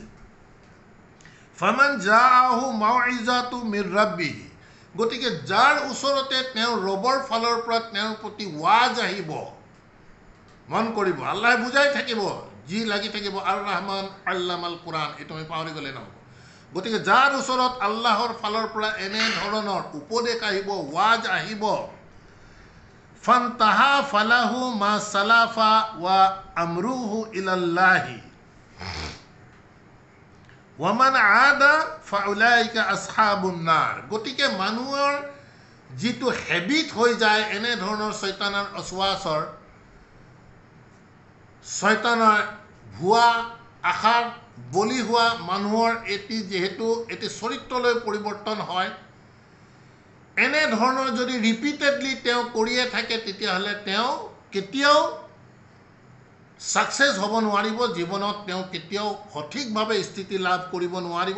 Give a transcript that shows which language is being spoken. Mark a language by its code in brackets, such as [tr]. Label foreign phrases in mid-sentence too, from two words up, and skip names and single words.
[ar] فمن جاءه موعظة من ربه, [as] গতিকে যাৰ ওচৰতে তেওঁৰ ৰবৰ ফালৰ পৰা তেওঁৰ প্ৰতি ৱাজ আহিব, মন কৰিব, আল্লাহে বুজাই থাকিব, যি লাগি থাকিব [ar] الرحمن علم القرآن, [as] এইটো আমি পাহৰি গ'লে নহ'ব। গতিকে যাৰ ওচৰত আল্লাহৰ ফালৰ পৰা এনেধৰণৰ উপদেশ আহিব, ৱাজ আহিব, [ar] فانتهى فله ما سلف وأمره إلى الله ومن عاد فأولئك أصحاب النار. [as] গতিকে মানুহৰ যিটো হেবিট হৈ যায় এনেধৰণৰ শয়তানৰ অচুৱাচৰ, শয়তানৰ ভুৱা আশাৰ বলি হোৱা মানুহৰ যিহেতু এটি চৰিত্ৰলৈ পৰিৱৰ্তন হয়, এনেধৰণৰ যদি ৰিপিটেডলি তেওঁ কৰিয়ে থাকে, তেতিয়াহ'লে তেওঁ কেতিয়াও ছাকচেছ হ'ব নোৱাৰিব জীৱনত, তেওঁ কেতিয়াও সঠিকভাৱে স্থিতি লাভ কৰিব নোৱাৰিব।